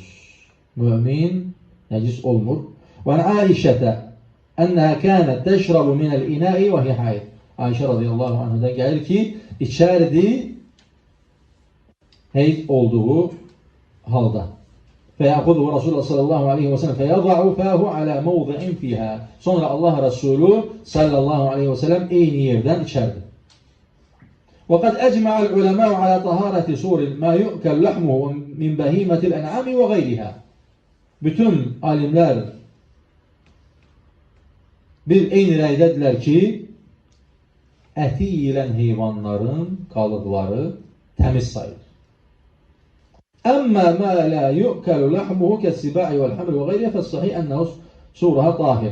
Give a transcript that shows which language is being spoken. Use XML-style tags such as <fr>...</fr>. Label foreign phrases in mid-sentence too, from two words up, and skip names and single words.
<az>Mümin nəcis olmur.</az> <ar>وعائشة أنها كانت تشرب من الإناء وهي حائض.</ar> <az>Ayşə</az> <ar>رضي الله عنها</ar> <az>gəlir ki, içərdi heyz olduğu halda.</az> <ar>فَيَأْخُذُهُ رَسُولُ صلى الله عليه وسلم فَيَضَعُ فَاهُ عَلَى مَوْضِعٍ فِيهَا.</ar> <az>Sonra Allah Resulü</az> <ar>صلى الله عليه وسلم</ar> <az>eyni yerden içerdi.</az> <ar>وَقَدْ أَجْمَعَ الْعُلَمَاءُ عَلَى طَهَارَةِ سُورٍ مَا يُؤْكَلْ لَحْمُهُ مِنْ بَهِيمَةِ الْاَنْعَامِ وَغَيْرِهَا.</ar> <az>Bütün alimler bir eyni rəydədirlər ki, əti yiyilən heyvanların qalıqları təmiz sayılır.</az> <ar>أما ما لا يؤكل لحمه كالسباع والحمر وغيرها فالصحيح أنه سؤرها طاهر.</ar>